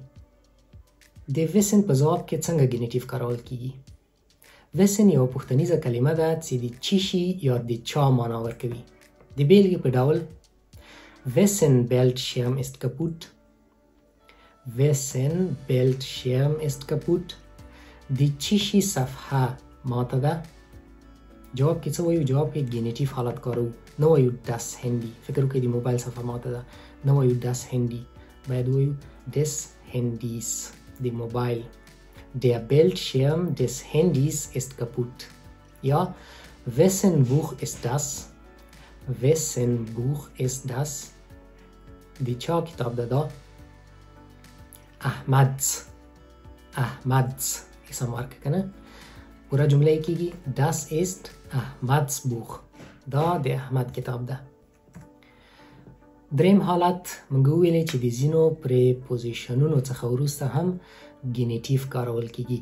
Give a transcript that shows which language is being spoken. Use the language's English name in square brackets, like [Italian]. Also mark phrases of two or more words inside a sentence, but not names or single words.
[Pashto] د ویسن په ځواب کې څنګه ګینیټیف کارول کیږي؟ ویسن یو پښتنیزه کلمه ده چې د چی شي یا د چا معنا ورکوي. د بیلګې په ډول [German] wessen Bildschirm ist kaputt. wessen Bildschirm ist kaputt. [Pashto] د چی شي صفحه ماته ده. جواب کې څه وایو؟ جواب کې ګینیټیف حالت کارو. نه وایو [German] das Handy. [Pashto] فکر وکړئ د موبایل صفحه ماته ده. نه وایو [German] das Handy. [Pashto] باید وایو [German] des Handys. [Pashto] د موبایل. [German] Der Bildschirm des Handys ist kaputt. Ja, wessen Buch ist das? Wessen Buch ist das? [Pashto] د چا کتاب ده دا؟ Ahmads. Ahmads. اسم ورکه کنه. پورا جمله کیږي [German] das ist Ahmads Buch. [Pashto] دا د احمد کتاب ده. دریم حالت موږ ویلې چې د ځینو پریپوزیشنونو څخه وروسته هم ګینیټیف کارول کیږي.